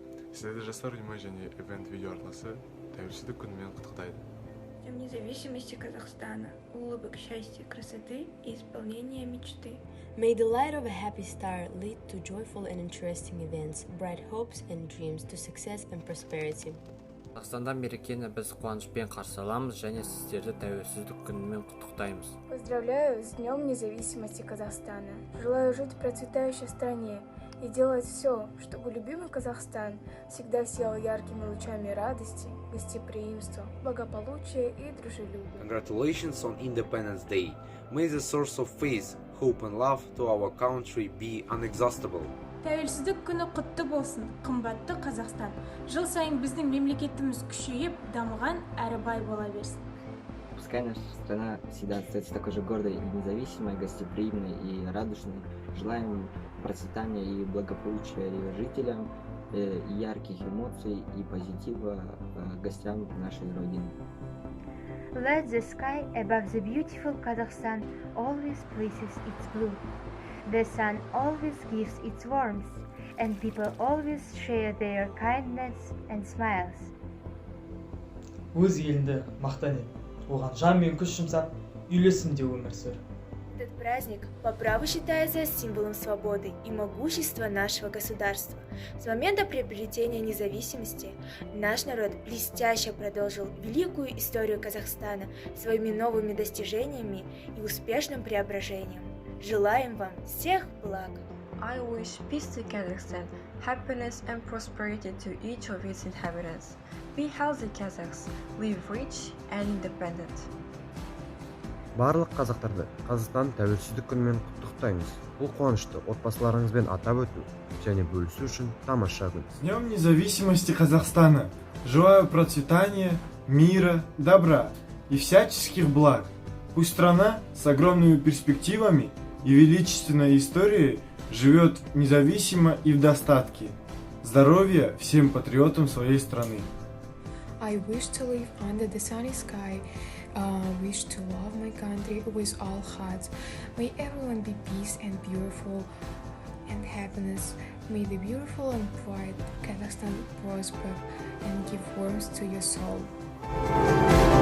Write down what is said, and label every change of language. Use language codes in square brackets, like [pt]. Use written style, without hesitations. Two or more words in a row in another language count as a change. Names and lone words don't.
[kk] Сіздерді Жастар ұйымы және Event видео арнасы тәуелсіздік күнімен құттықтайды. [ru] Днем независимости Казахстана, улыбок, счастья, красоты и исполнения мечты. [en] May the light of a happy star lead to joyful and interesting events, bright hopes and dreams to success and prosperity. [kk] Қазақстанда мерекені біз қуанышпен қарсы аламыз және сіздерді тәуелсіздік күнімен құттықтаймыз. [ru] Поздравляю с Днем независимости Казахстана. Желаю жить в процветающей стране и делать все, чтобы любимый Казахстан всегда сиял яркими лучами радости, гостеприимства, благополучия и дружелюбия. [en] Congratulations on Independence Day. May the source of faith, hope and love to our country be inexhaustible. [kk] Тәуелсіздік күні құтты болсын, қымбатты Қазақстан. Жыл сайын біздің мемлекетіміз күшейіп, дамыған әрі бай бола берсін. [ru] Пускай наша страна всегда остается такой же гордой и независимой, гостеприимной и радушной. Желаем процветания и благополучия ее жителям, ярких эмоций и позитива гостям нашей Родины. [en] Let the sky above the beautiful Kazakhstan always places its blue. The sun always gives its warmth, and people always share their kindness and smiles. [kk] Өз еліңді мақтан ет, оған жан мен күш жұмсап, үйлесімде өмір сүр. [ru] Этот праздник по праву считается символом свободы и могущества нашего государства. С момента приобретения независимости наш народ блестяще продолжил великую историю Казахстана своими новыми достижениями и успешным преображением. Желаем вам всех благ! [en] I wish peace to Kazakhstan, happiness and prosperity to each of its inhabitants. Be healthy, Kazakhs. Live rich and independent. [kk] Барлық қазақтарды Қазақстан тәуелсіздік күнімен құттықтаймыз. Бұл қуанышты отбасыларыңызбен атап өту және бөлісу үшін тамаша күн. [ru] С Днем независимости Казахстана! Желаю процветания, мира, добра и всяческих благ. Пусть страна с огромными перспективами и величественной историей живет независимо и в достатке. Здоровья всем патриотам своей страны. [en] I wish to live under the sunny sky. Wish to love my country with all hearts. May everyone be peace and beautiful and happiness. May the beautiful and bright Kazakhstan prosper and give warmth to your soul.